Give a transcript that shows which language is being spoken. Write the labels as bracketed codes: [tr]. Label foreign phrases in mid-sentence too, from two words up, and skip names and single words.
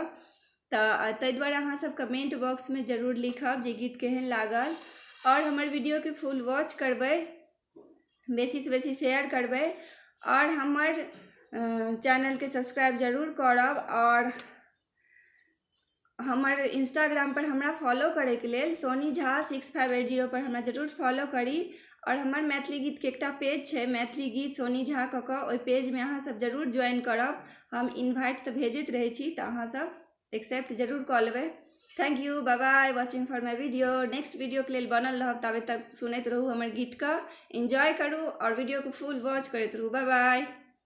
[mai] तऽ ताहि दुआरे अहाँ सब [en] comment box [mai] में जरूर लिखब जे गीत केहन लागल और हमर वीडियो के [en] full watch [mai] करबै, बेसी से बेसी शेयर करबै और हमर चैनल के सब्सक्राइब जरूर करब और हमर इंस्टाग्राम पर हमरा फॉलो करे के लेल सोनी झा 6580 पर हमरा जरूर फॉलो करी और हमर मैथिली गीत के एकटा पेज छै मैथिली गीत सोनी झा कऽ कऽ ओहि पेज में अहाँ सब जरूर ज्वाइन करब। हम इनवाइट तऽ भेजैत रहै छी तऽ अहाँ सब एक्सेप्ट जरूर कऽ लेबै। [en] thank you, bye bye watching for my video. [mai] नेक्स्ट वीडियो के लेल बनल रहब, ताबे तक सुनैत रहू हमर गीत का, एंजॉय करू और वीडियो को [en] full watch [mai] करैत रहू। [en] bye bye.